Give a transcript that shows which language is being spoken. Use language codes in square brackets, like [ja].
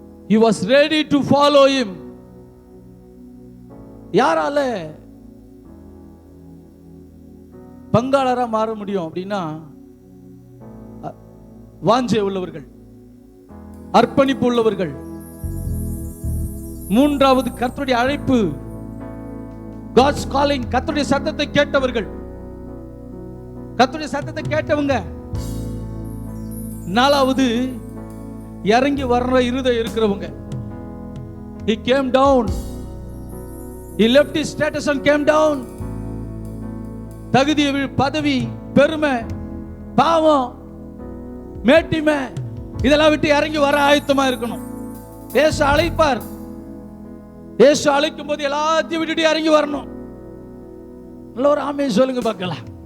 [en] He was ready to follow him. [ta] யாரால பங்காளரா மாற முடியும் அப்படின்னா, வாஞ்சை உள்ளவர்கள், அர்ப்பணிப்பு உள்ளவர்கள். 3வது கர்த்தருடைய அழைப்பு, [en] God's calling, [ta] கர்த்தருடைய சத்தத்தை கேட்டவர்கள், கர்த்தருடைய சத்தத்தை கேட்டவங்க. 4வது இறங்கி வர்ற இருதயம் இருக்கிறவங்க. [en] He came down. He left his status and came down. [ta] தகுதி, பதவி, பெருமை, பாவம், மேட்டிமை இதெல்லாம் விட்டு இறங்கி வர ஆயத்தமா இருக்கணும். இயேசு அழைப்பார். இயேசு அழைக்கும் போது எல்லாத்தையும் விட்டுட்டு இறங்கி வரணும். நல்ல ஒரு ஆமென் சொல்லுங்க பார்க்கலாம்.